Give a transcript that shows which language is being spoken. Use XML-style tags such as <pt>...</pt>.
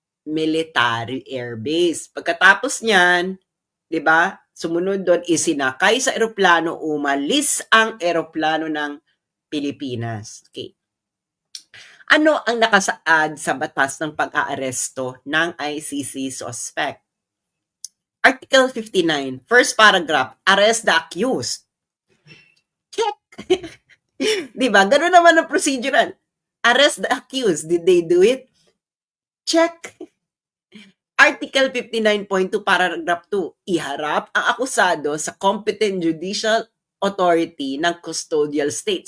<tl>Military Air Base. Pagkatapos niyan, 'di ba? Sumunod doon, isinakay sa eroplano, umalis ang eroplano ng Pilipinas. Okay. Ano ang nakasaad sa batas ng pag-aaresto ng ICC suspect?</tl> <en>Article 59, first paragraph, arrest the accused.</en> <tl>Check. 'Di ba? Ganun naman ang procedural.</tl> <en>Arrest the accused. Did they do it? Check.</en> <tl>Article 59.2, paragraph 2, iharap ang akusado sa</tl> <en>competent judicial authority</en> <tl>ng custodial state.</tl>